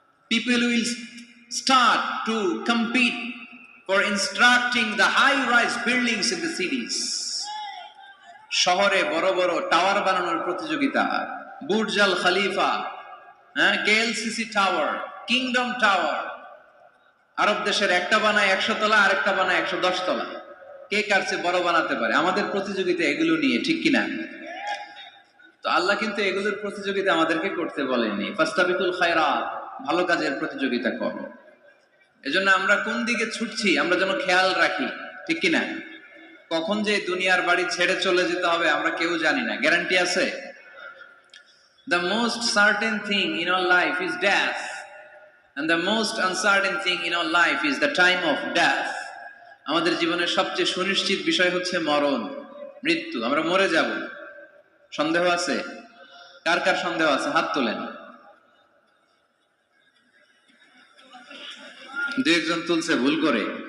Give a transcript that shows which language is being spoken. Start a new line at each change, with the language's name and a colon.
English: People will start to compete for constructing the high-rise buildings in the cities.
Bangla: শহরে বড় বড় tower বানানোর প্রতিযোগিতা। বুর্জ আল খলিফা, কেএলসিসি টাওয়ার, কিংডম টাওয়ার। আরব দেশের একটা বানায় 100 তলা, আরেকটা বানায় 110 তলা। কে কার চেয়ে বড় বানাতে পারে? আমাদের প্রতিযোগিতা এগুলো নিয়ে, ঠিক কিনা? তো আল্লাহ কিন্তু এগুলোর প্রতিযোগিতা আমাদেরকে করতে বলেননি।
Arabic: ফাস্তাবিকুল খায়রাত,
Bangla: ভালো কাজের প্রতিযোগিতা করো। এজন্য আমরা কোন দিকে ছুটছি আমরা যেন খেয়াল রাখি, ঠিক কিনা? কখন যে দুনিয়ার বাড়ি ছেড়ে চলে যেতে হবে আমরা কেউ জানি না। গ্যারান্টি আছে?
English: The most certain thing in our life is death, and the most uncertain thing in our life is the time of death.
Bangla: আমাদের জীবনের সবচেয়ে সুনিশ্চিত বিষয় হচ্ছে মরণ, মৃত্যু। আমরা মরে যাব। সন্দেহ আছে? কার কার সন্দেহ আছে? হাত তোলেন। দু একজন তুলছে ভুল করে।